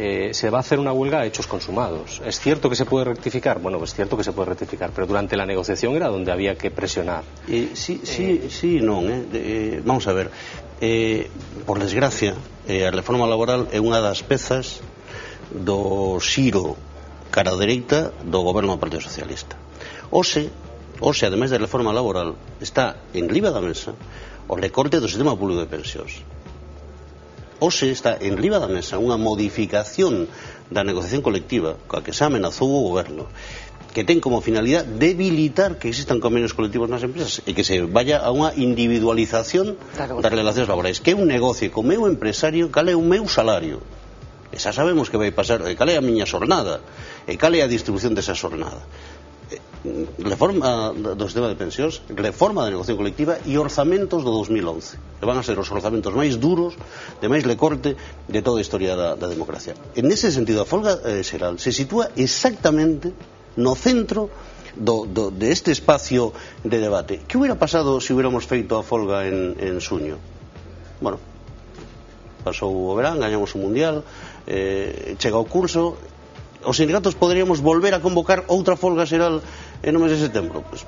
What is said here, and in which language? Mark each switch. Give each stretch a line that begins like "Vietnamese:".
Spanish: Se va a hacer una huelga a hechos consumados. ¿Es cierto que se puede rectificar? Bueno, es cierto que se puede rectificar, pero durante la negociación era donde había que presionar.
Galician: Sí, non. Vamos a ver. Por desgracia, a reforma laboral é unha das pezas do xiro cara dereita do goberno do Partido Socialista. Hoxe, ademais da reforma laboral, está en riba da mesa o recorte do sistema público de pensións. Hoxe está en riba da mesa unha modificación da negociación colectiva coa que xa amenazou o goberno, que ten como finalidade debilitar que existan convenios colectivos nas empresas e que se vaya a unha individualización das relacións laborais, que eu negocie co meu empresario cal é o meu salario, Esa sabemos que vai pasar, e cal é a miña xornada, e cal é a distribución desa xornada. Reforma do sistema de pensións, reforma da negociación colectiva e orzamentos do 2011, que van a ser os orzamentos máis duros, de máis recorte de toda a historia da democracia. En ese sentido, a folga xeral se sitúa exactamente no centro de este espacio de debate. Que hubiera pasado se hubiéramos feito a folga en xuño? Bueno, pasou o verán, gañamos o mundial, chega o curso, os sindicatos poderíamos volver a convocar outra folga xeral no mes de setembro.